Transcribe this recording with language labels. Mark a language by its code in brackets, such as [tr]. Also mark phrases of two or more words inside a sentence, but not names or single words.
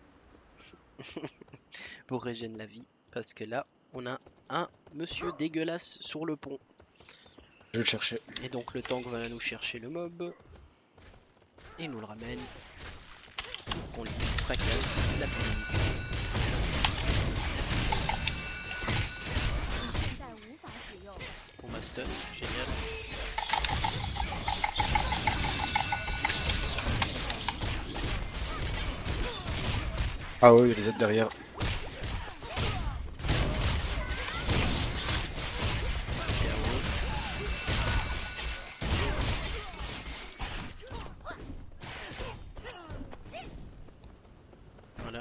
[fr] Pour régénérer la vie. Parce que là, on a un monsieur dégueulasse sur le pont. Je vais le chercher. Et donc le tank va nous chercher le mob. Et nous le ramène. Pour qu'on lui fracasse la plume. [zh] 现在无法使用。 [fr] On m'a stun, génial. Ah ouais, il y a des aides derrière. Voilà.